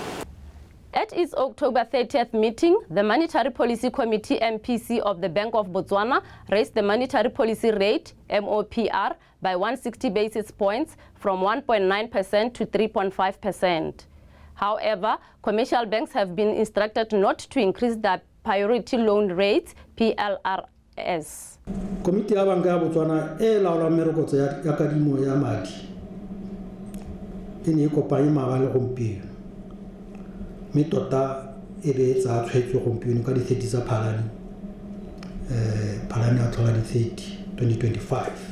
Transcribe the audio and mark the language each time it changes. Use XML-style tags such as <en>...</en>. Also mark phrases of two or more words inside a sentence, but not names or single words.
<en>At its October 30th meeting, the Monetary Policy Committee MPC of the Bank of Botswana raised the monetary policy rate, MoPR, by 160 basis points from 1.9% to 3.5%. However, commercial banks have been instructed not to increase their priority loan rates, S.</en> <tn>Komiti ya Banka ya Botswana e laolang merokotso ya kadimo ya madi e ne e kopanye maabane gompieno, mme tota e be tsa tshwetso gompieno ka di-30 tsa Phalane ya tlhola di-30 2025.</tn>